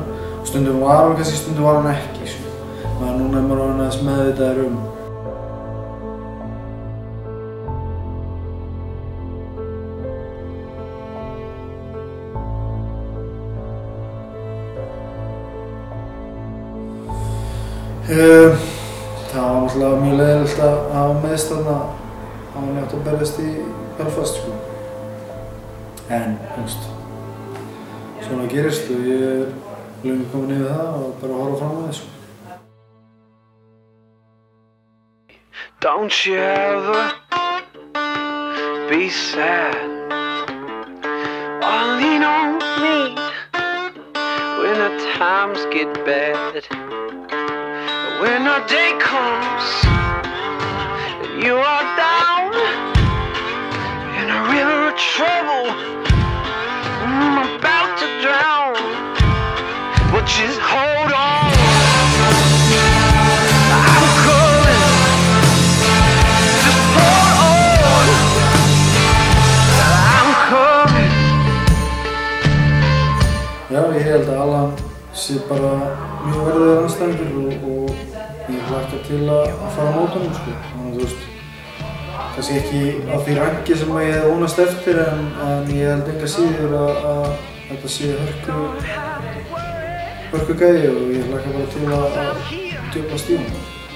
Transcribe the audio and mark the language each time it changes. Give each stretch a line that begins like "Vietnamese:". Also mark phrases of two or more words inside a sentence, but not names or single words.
Icelandic: Stundum var hann kannski, stundum var hann ekki. Men núna er maður aðeins meðvitaður Það var náttúrulega mjög leiðilegt að hafa meiðst þarna að hann átti að berjast í Belfast, sko. En, svona gerist og ég er löngu komin yfir það og bara að horfa fram á þessu.
English: Don't you ever be sad or lean on me when the times get bad. When a day comes and you are down in a river of trouble, I'm about to drown, but just hold on. I'm coming, just hold on. I'm coming.
Icelandic: Já, ég held að Allan sé bara mjög verðugur andstæðingur og ég hlakka til að fara á móti honum, sko. Þannig að kannski ekki á því ranki sem ég hef vonast eftir en ég held enga síður að þetta sé hörku gæi og ég hlakka bara til að djöflast í honum.